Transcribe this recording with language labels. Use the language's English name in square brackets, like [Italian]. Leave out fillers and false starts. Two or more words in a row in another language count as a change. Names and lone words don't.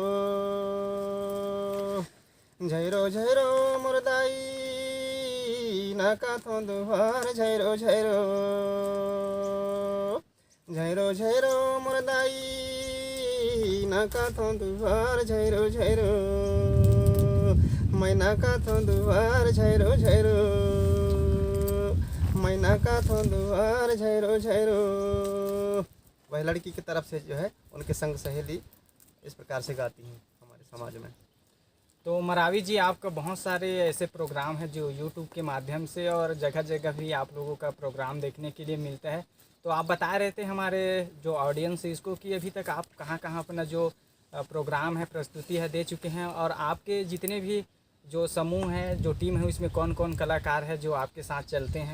[Gondi] झैरो झैरो मुरदाई ना काथों दुआर झैरो झैरो झैरो झैरो मुरदाई ना काथों दुआर झैरो झैरो, मैं ना काथों दुआर झैरो झैरो, मैं ना काथों दुआर झैरो झैरो। [Hindi] वह लड़की की तरफ से जो है उनके संग सहेली इस प्रकार से गाती हैं हमारे समाज में। तो मरावी जी, आपका बहुत सारे ऐसे प्रोग्राम हैं जो यूट्यूब के माध्यम से और जगह जगह भी आप लोगों का प्रोग्राम देखने के लिए मिलता है। तो आप बता रहे थे हमारे जो ऑडियंस है इसको कि अभी तक आप कहाँ कहाँ अपना जो प्रोग्राम है, प्रस्तुति है, दे चुके हैं, और आपके जितने भी जो समूह हैं, जो टीम है, उसमें कौन कौन कलाकार है जो आपके साथ चलते हैं?